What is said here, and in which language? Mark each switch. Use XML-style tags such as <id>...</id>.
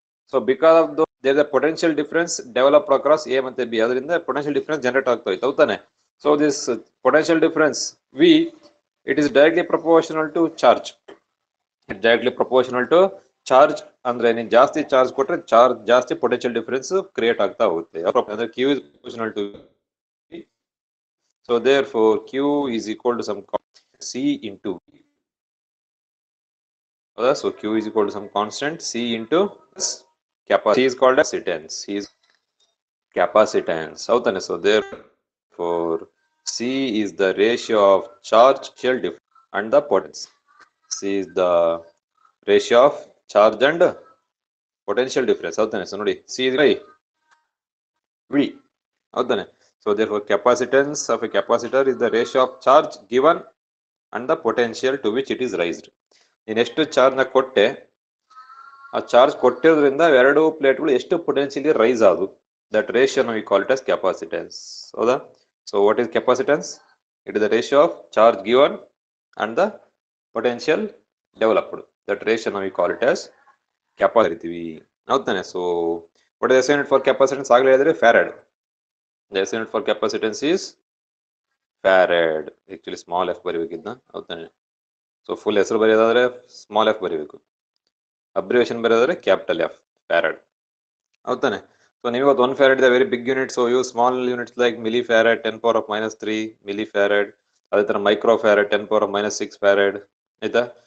<en>so because of there is a potential difference develop across A ಮತ್ತೆ B,</en> <kn>ಅದರಿಂದ potential difference generate ಆಗ್ತಾ ಹೋಯ್ತು.</kn> <en>ಹೌದಾನೆ? So this potential difference we, it is directly proportional to charge. It directly proportional to charge.</en> <kn>ಅಂದ್ರೆ ನೀನ್ ಜಾಸ್ತಿ charge ಕೊಟ್ರೆ charge ಜಾಸ್ತಿ potential difference create ಆಗ್ತಾ ಹೋಗುತ್ತೆ.</kn> <en>ಅಂದ್ರೆ Q is proportional to V. So therefore Q is equal to some C into V. So Q is equal to some constant C into capacity. C is called as capacitance. C is capacitance. So therefore C is the ratio of charge difference and the potential. C is the ratio of charge and potential difference. ಹೌದಾನೆ? So ನೋಡಿ, C is by V. ಹೌದಾನೆ? So therefore capacitance of a capacitor is the ratio of charge given and the potential to which it is raised.</en> <kn>ನೀನು ಎಷ್ಟು charge ನ ಕೊಟ್ಟೆ, ಆ charge ಕೊಟ್ಟಿರೋದ್ರಿಂದ ಎರಡು ಪ್ಲೇಟ್ಗಳು ಎಷ್ಟು potentially rice ಆದವು,</kn> <en>That ratio we call it as capacitance.</en> <kn>ಹೌದಾ?</kn> <en>So what is capacitance? It is the ratio of charge given and the potential developed. That ratio we call it as capacity. ಹೌದಾನೆ? So What is the SI unit for capacitance?</en> <kn>ಆಗಲೇ ಹೇಳಿದ್ರೆ farad.</kn> <en>The SI unit for capacitance is farad. Actually small f ಬರೀಬೇಕಿದ್ನ ಹೌದಾನೆ.</en> <kn>So full ಹೆಸರು ಬರೆಯೋದಾದ್ರೆ small F ಬರೀಬೇಕು, abbreviation ಬರೆಯೋದಾದ್ರೆ capital F, farad ಹೌದಾನೆ.</kn> <en>So ನೀವು 1 farad ಇದೆ very big unit, so use small units like milli farad 10⁻³ milli farad, ಅದೇ ತರ micro farad 10⁻⁶ farad ಆಯ್ತಾ.</en>